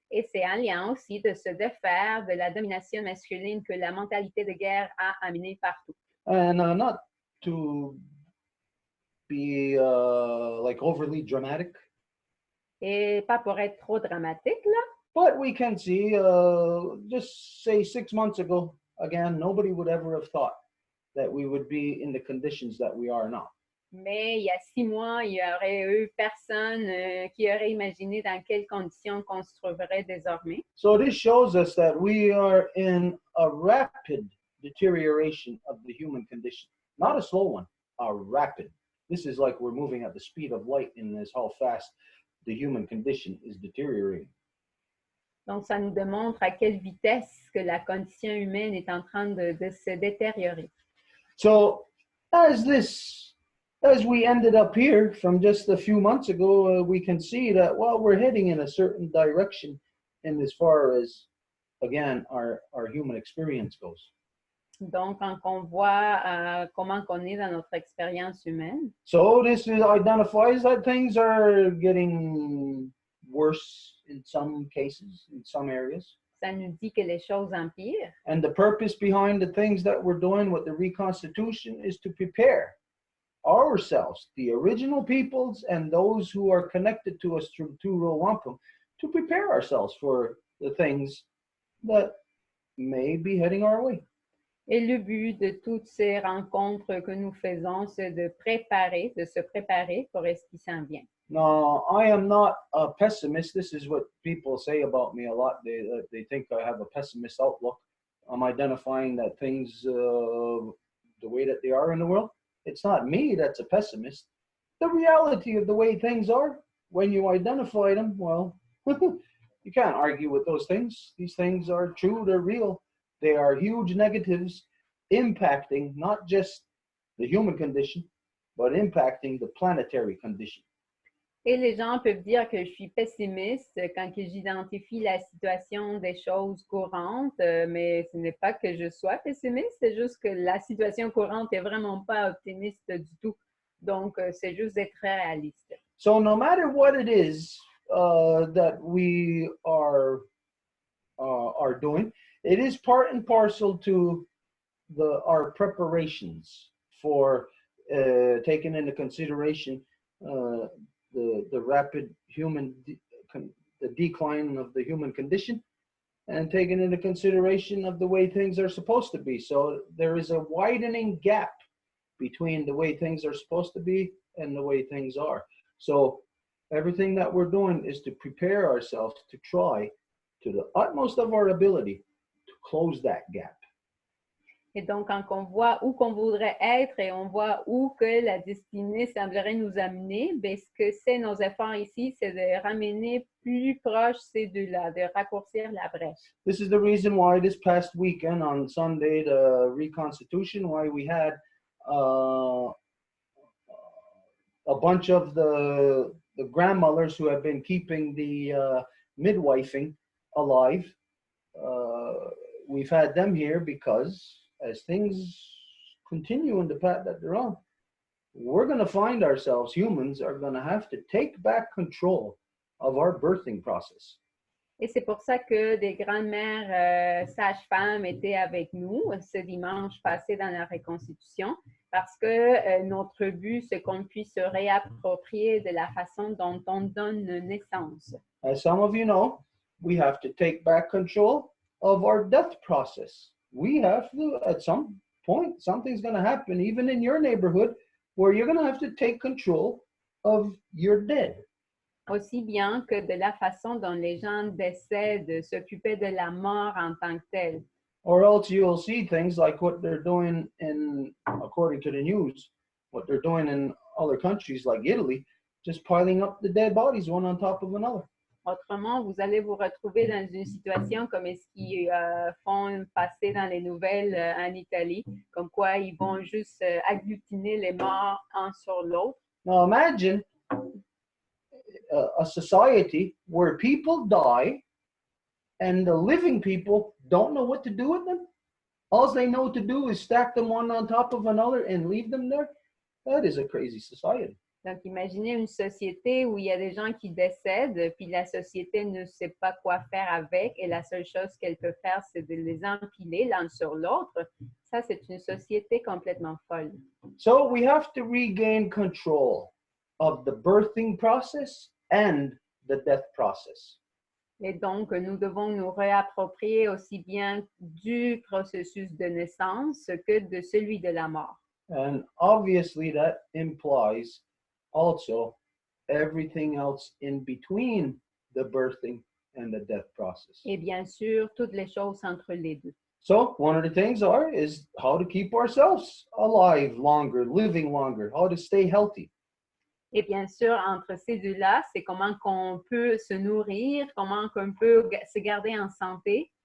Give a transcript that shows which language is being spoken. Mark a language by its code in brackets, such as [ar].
[fr] Et c'est en lien aussi de se défaire de la domination masculine que la mentalité de guerre a amené partout. [en] And not to be like overly dramatic. [fr] Et pas pour être trop dramatique, là. [en] But we can see, just say 6 months ago, again, nobody would ever have thought that we would be in the conditions that we are now. [fr] Mais il y a 6 mois, il y aurait eu personne qui aurait imaginé dans quelles conditions qu'on se trouverait désormais. [en] So this shows us that we are in a rapid deterioration of the human condition. Not a slow one, a rapid. This is like we're moving at the speed of light in this how fast the human condition is deteriorating. [fr] Donc, ça nous démontre à quelle vitesse que la condition humaine est en train de se détériorer. [en] So, as we ended up here from just a few months ago, we can see that, well, we're heading in a certain direction in as far as, again, our human experience goes. [fr] Donc, quand on voit comment on est dans notre expérience humaine. [en] So, this identifies that things are getting worse in some cases, in some areas. [fr] Ça nous dit que les choses empirent. [en] And the purpose behind the things that we're doing with the reconstitution is to prepare ourselves, the original peoples and those who are connected to us through Row Wampum, to prepare ourselves for the things that may be heading our way. [fr] Et le but de toutes ces rencontres que nous faisons, c'est de se préparer pour ce qui s'en vient. [en] No, I am not a pessimist. This is what people say about me a lot. They think I have a pessimist outlook. I'm identifying that things the way that they are in the world. It's not me that's a pessimist. The reality of the way things are, when you identify them, well, you can't argue with those things. These things are true, they're real. They are huge negatives impacting not just the human condition, but impacting the planetary condition. [fr] Et les gens peuvent dire que je suis pessimiste quand j'identifie la situation des choses courantes, mais ce n'est pas que je sois pessimiste, c'est juste que la situation courante n'est vraiment pas optimiste du tout. Donc, c'est juste d'être réaliste. [en] So no matter what it is that we are doing, it is part and parcel to our preparations for taking into consideration the rapid the decline of the human condition, and taking into consideration of the way things are supposed to be. So there is a widening gap between the way things are supposed to be and the way things are. So everything that we're doing is to prepare ourselves to try to the utmost of our ability to close that gap. [fr] Et donc, quand on voit où qu'on voudrait être et on voit où que la destinée semblerait nous amener, bien, ce que c'est nos efforts ici, c'est de ramener plus proche ces deux-là, de raccourcir la brèche. [en] This is the reason why this past weekend on Sunday, the reconstitution, why we had a bunch of the grandmothers who have been keeping the midwifing alive. We've had them here because as things continue in the path that they're on, we're going to find ourselves, humans are going to have to take back control of our birthing process. [fr] Et c'est pour ça que des grands-mères sages-femmes étaient avec nous ce dimanche passé dans la reconstitution, parce que notre but, c'est qu'on puisse se réapproprier de la façon dont on donne naissance. [en] As some of you know, we have to take back control of our death process. We have to, at some point, something's going to happen, even in your neighborhood, where you're going to have to take control of your dead. [fr] Aussi bien que de la façon dont les gens décèdent, s'occuper de la mort en tant que telle. [en] Or else you'll see things like what they're doing in, according to the news, what they're doing in other countries like Italy, just piling up the dead bodies one on top of another. [fr] Autrement, vous allez vous retrouver dans une situation comme ce qu'ils font passer dans les nouvelles en Italie, comme quoi ils vont juste agglutiner les morts un sur l'autre. [en] Now imagine a society where people die and the living people don't know what to do with them. All they know to do is stack them one on top of another and leave them there. That is a crazy society. [fr] Donc, imaginez une société où il y a des gens qui décèdent, puis la société ne sait pas quoi faire avec, et la seule chose qu'elle peut faire, c'est de les empiler l'un sur l'autre. Ça, c'est une société complètement folle. [en] So we have to regain control of the birthing process and the death process. [fr] Et donc, nous devons nous réapproprier aussi bien du processus de naissance que de celui de la mort. [en] And obviously that implies also everything else in between the birthing and the death process. [fr] Et bien sûr, toutes les choses entre les deux. [en] So one of the things is how to keep ourselves alive longer, living longer, how to stay healthy. [fr] Et bien sûr, entre ces deux-là, c'est comment qu'on peut se nourrir, comment qu'on peut se garder en santé.